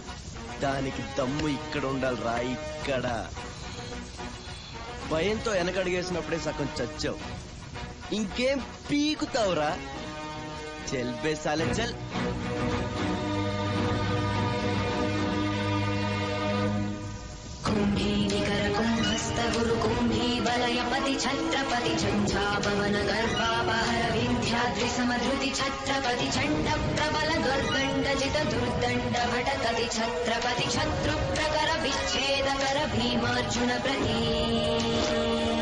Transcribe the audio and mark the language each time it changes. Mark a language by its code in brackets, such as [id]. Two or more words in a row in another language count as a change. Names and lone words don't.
[te] దానికి దమ్ము ఇక్కడ ఉండాలి రా, ఇక్కడ. భయంతో వెనకడిగేసినప్పుడే సగం చచ్చావు. ఇంకేం పీకుతావురా? [hi] चल बे साले चल. [bra] कुंभी निकर कुंभस्थ गुरु कुंभी वलयपति छत्रपति झंझापवन गर्भापहर विंध्याद्रि समधृति छत्रपति चंड प्रबल दुर्दंड जित दुर्दंड भटकति छत्रपति शत्रु प्रकर विच्छेद कर भीमार्जुन प्रति